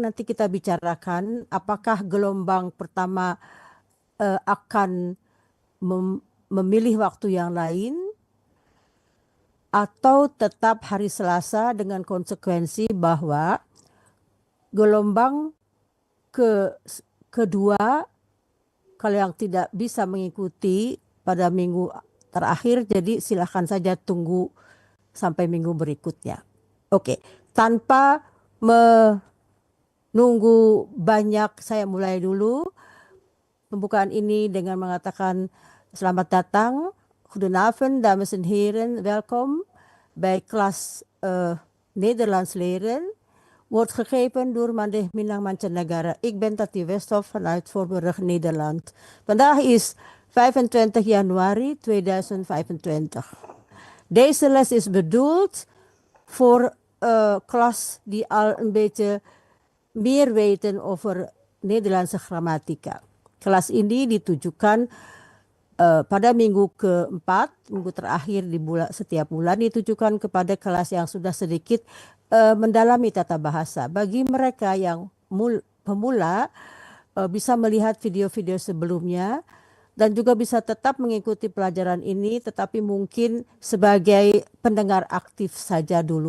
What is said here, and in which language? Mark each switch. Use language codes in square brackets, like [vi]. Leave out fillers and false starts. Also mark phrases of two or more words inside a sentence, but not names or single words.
[id] Nanti kita bicarakan apakah gelombang pertama akan memilih waktu yang lain atau tetap hari Selasa dengan konsekuensi bahwa gelombang kedua kalau yang tidak bisa mengikuti pada minggu terakhir, jadi silahkan saja tunggu sampai minggu berikutnya. Oke, tanpa menunggu banyak, saya mulai dulu pembukaan ini dengan mengatakan selamat datang, [nl] goedenavond dames en heren, welkom bij klas Nederlands leren. Wordt gegeven door Mandeh Minang Mancanegara. Ik ben Tati Westhoff vanuit Voorburg, Nederland. Vandaag is 25 januari 2025. Deze les is bedoeld voor klas die al een beetje meer weten over Nederlandse grammatica. [id] Kelas ini ditujukan pada minggu keempat, minggu terakhir di setiap bulan, ditujukan kepada kelas yang sudah sedikit mendalami tata bahasa. Bagi mereka yang pemula bisa melihat video-video sebelumnya dan juga bisa tetap mengikuti pelajaran ini, tetapi mungkin sebagai pendengar aktif saja dulu.